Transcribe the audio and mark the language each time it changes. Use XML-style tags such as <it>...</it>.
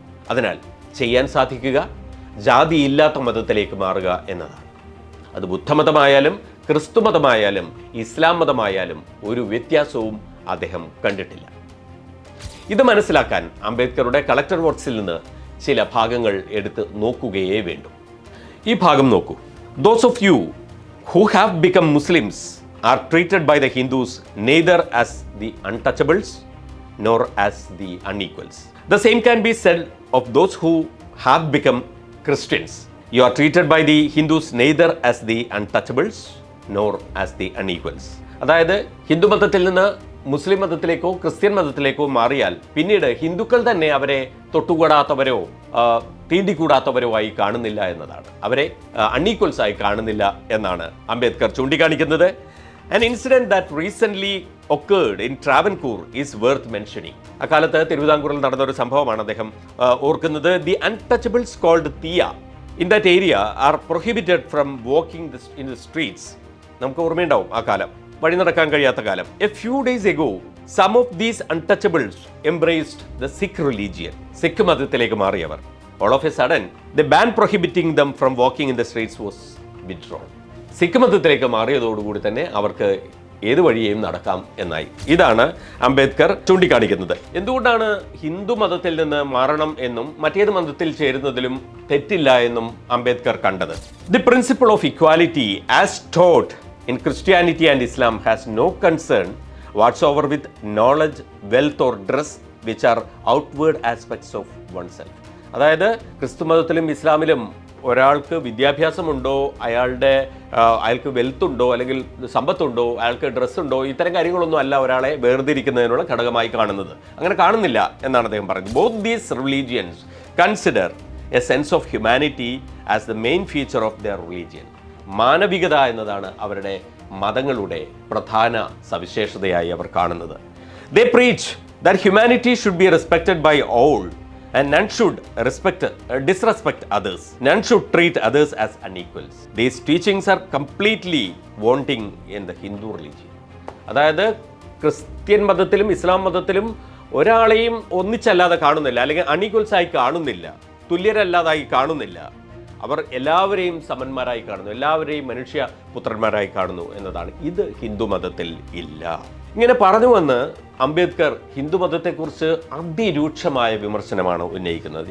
<ml>അതിനാൽ ചെയ്യാൻ സാധിക്കുക ജാതിയില്ലാത്ത മതത്തിലേക്ക് മാറുക എന്നതാണ്. അത് ബുദ്ധമതമായാലും ക്രിസ്തുമതമായാലും ഇസ്ലാം മതമായാലും ഒരു വ്യത്യാസവും അദ്ദേഹം കണ്ടിട്ടില്ല. ഇത് മനസ്സിലാക്കാൻ അംബേദ്കറുടെ കളക്ടർ വർക്സിൽ നിന്ന് ചില ഭാഗങ്ങൾ എടുത്ത് നോക്കുകയേ വേണ്ടൂ. ഈ ഭാഗം നോക്കൂ.</ml> <en>Those of you who have become Muslims are treated by the Hindus neither as the untouchables nor as the unequals. The same can be said of those who have become Christians. You are treated by the Hindus neither as the untouchables nor as the unequals.</en> <ml>അതായത് ഹിന്ദു മതത്തിൽ നിന്ന് മുസ്ലിം മതത്തിലേക്കോ Christian മതത്തിലേക്കോ മാറിയാൽ പിന്നീട് ഹിന്ദുക്കൾ തന്നെ അവരെ തൊട്ടുകൂടാത്തവരോ തീണ്ടിക്കൂടാത്തവരോ ആയി കാണുന്നില്ല എന്നതാണ്. അവരെ അൺഈക്വൽസ് ആയി കാണുന്നില്ല എന്നാണ് അംബേദ്കർ ചൂണ്ടിക്കാണിക്കുന്നത്.</ml> <en>An incident that recently occurred in Travancore is worth mentioning.</en> <ml>അക്കാലത്ത് തിരുവിതാംകൂറിൽ നടന്ന ഒരു സംഭവമാണ് അദ്ദേഹം ഓർക്കുന്നത്.</ml> <en>The untouchables called Thia in that area are prohibited from walking in the streets.</en> <ml>നമുക്ക് ഓർമ്മയുണ്ടാവും ആ കാലം, വഴി നടക്കാൻ കഴിയാത്ത കാലം.</ml> <en>A few days ago, some of these untouchables embraced the Sikh religion.</en> <ml>Sikh മതത്തിലേക്ക് മാറിയവർ.</ml> <en>All of a sudden, the ban prohibiting them from walking in the streets was withdrawn.</en> <ml>Sikh മതത്തിലേക്ക് മാറിയതോടുകൂടി തന്നെ അവർക്ക് ഏത് വഴിയെയും നടക്കാം എന്നായി. ഇതാണ് അംബേദ്കർ ചൂണ്ടിക്കാണിക്കുന്നത്. എന്തുകൊണ്ടാണ് ഹിന്ദു മതത്തിൽ നിന്ന് മാറണം എന്നും മറ്റേത് മതത്തിൽ ചേരുന്നതിലും തെറ്റില്ല എന്നും അംബേദ്കർ കണ്ടത്?</ml> <en>The principle of equality as taught in Christianity and Islam has no concern whatsoever with knowledge, wealth or dress which are outward aspects of oneself.</en> <ml>അതായത് ക്രിസ്തുമതത്തിലും ഇസ്ലാമിലും ഒരാൾക്ക് വിദ്യാഭ്യാസമുണ്ടോ, അയാൾക്ക് വെൽത്ത് ഉണ്ടോ അല്ലെങ്കിൽ സമ്പത്തുണ്ടോ, അയാൾക്ക് ഡ്രസ്സുണ്ടോ, ഇത്തരം കാര്യങ്ങളൊന്നും അല്ല ഒരാളെ വേർതിരിക്കുന്നതിനുള്ള ഘടകമായി കാണുന്നത്. അങ്ങനെ കാണുന്നില്ല എന്നാണ് അദ്ദേഹം പറയുന്നത്.</ml> <en>Both these religions consider a sense of humanity as the main feature of their religion.</en> <ml>മാനവികത എന്നതാണ് അവരുടെ മതങ്ങളുടെ പ്രധാന സവിശേഷതയായി അവർ കാണുന്നത്.</ml> <en>They preach that humanity should be respected by all and none should disrespect others. None should treat others as unequals. These teachings are completely wanting in the Hindu religion.</en> <ml>അതായത് Christian മതത്തിലും ഇസ്ലാം മതത്തിലും ഒരാളെയും ഒന്നിച്ചല്ലാതെ കാണുന്നില്ല, അല്ലെങ്കിൽ അൺഈക്വൽസ് ആയി കാണുന്നില്ല, തുല്യരല്ലാതായി കാണുന്നില്ല. അവർ എല്ലാവരെയും സമന്മാരായി കാണുന്നു, എല്ലാവരെയും മനുഷ്യ പുത്രന്മാരായി കാണുന്നു എന്നതാണ്. ഇത് ഹിന്ദു മതത്തിൽ ഇല്ല. ഇങ്ങനെ പറഞ്ഞു വന്ന് അംബേദ്കർ ഹിന്ദു മതത്തെക്കുറിച്ച് അതിരൂക്ഷമായ വിമർശനമാണ് ഉന്നയിക്കുന്നത്.</ml>